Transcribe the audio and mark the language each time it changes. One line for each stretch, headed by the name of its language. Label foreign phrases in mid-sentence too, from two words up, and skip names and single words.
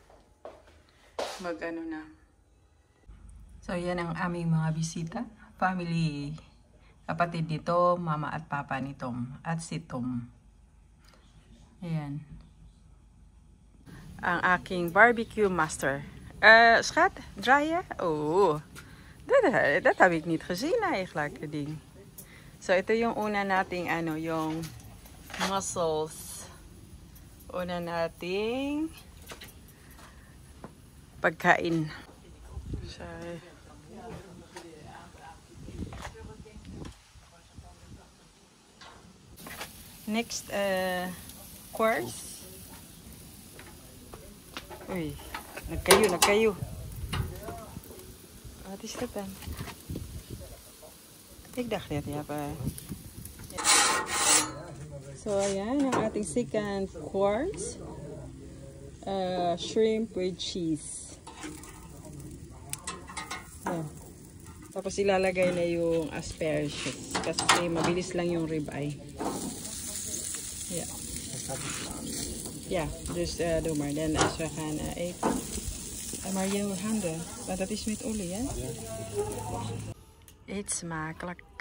Filipino: Na. So, yan ang aming mga bisita. Family, kapatid nito, mama at papa ni Tom. At si Tom. Ayan. Ang aking
English: barbecue master.
Dutch: Schat, draaien? Oh, dat heb ik niet gezien eigenlijk, ding.
Filipino: So, ito yung una nating, yung mussels. Una nating pagkain.
English: So, next, course.
Filipino: Uy, nagkayo.
Dutch: Wat is dat dan? Ik dacht net,
Filipino: So, ayan, ang ating
English: second course. Shrimp with cheese.
Filipino: Ayan. Tapos ilalagay na yung asparagus. Kasi mabilis lang yung ribeye.
Dutch: Yeah. Ja, dus doe maar. Dan als we gaan eten. Maar jouw handen, want dat is met olie, hè? Ja. Eet smakelijk.